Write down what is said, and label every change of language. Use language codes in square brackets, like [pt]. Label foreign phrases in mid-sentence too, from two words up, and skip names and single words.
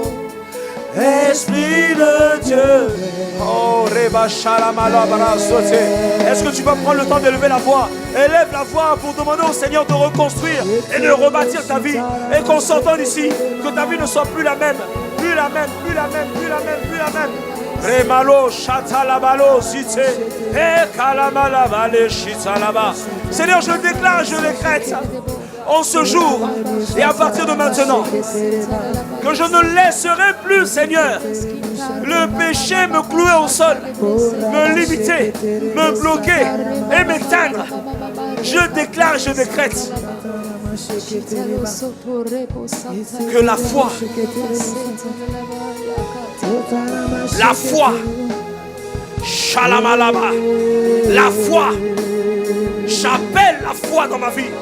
[fr] Esprit de Dieu. Oh, est-ce que tu vas prendre le temps d'élever la voix? Élève la voix pour demander au Seigneur de reconstruire et de rebâtir ta vie. Et qu'on s'entende ici, que ta vie ne soit plus la même. Plus la même, plus la même, plus la même, plus la même. Remalo, chatalabalo, zite, e kalamalabale, chitalaba. Seigneur, je déclare, je décrète en ce jour et à partir de maintenant que je ne laisserai plus, Seigneur, le péché me clouer au sol, me limiter, me bloquer et m'éteindre. Je déclare, je décrète que la foi, shalamalaba, la foi, j'appelle la foi dans ma vie.